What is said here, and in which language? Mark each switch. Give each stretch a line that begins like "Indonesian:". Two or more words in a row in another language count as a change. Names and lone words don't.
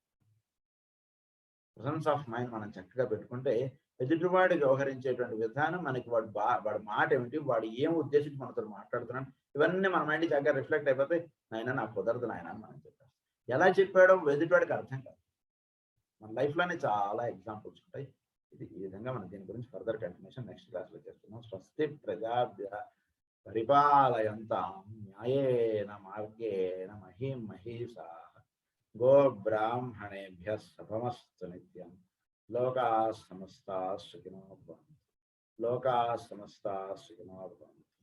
English: presence of mind
Telugu: మనం చక్కగా పెట్టుకుంటే ఎదుటివాడు వ్యవహరించేటువంటి విధానం మనకి వాడి మాట ఏమిటి, వాడు ఏం ఉద్దేశించి మనతో మాట్లాడుతున్నాడు, ఇవన్నీ మన మైండ్ చక్కగా రిఫ్లెక్ట్ అయిపోతే నాయన నాకు కుదరదు నాయన అని మనం చెప్పాం. ఎలా చెప్పాడో ఎదుటివాడికి అర్థం కాదు. మన లైఫ్లోనే చాలా ఎగ్జాంపుల్స్ ఉంటాయి. ఇది ఈ విధంగా మనం దీని గురించి
English: further continuation next
Telugu: క్లాస్లో చేస్తున్నాం.
Sanskrit: స్వస్తి ప్రజాభ్య పరిపాలయంతాం న్యాయేన మార్గేణ మహీం మహీషా గో బ్రాహ్మణేభ్య శుభమస్తు నిత్యం. లోకా సమస్తా సుఖినో భవంతు. లోకా సమస్తా సుఖినో భవంతు.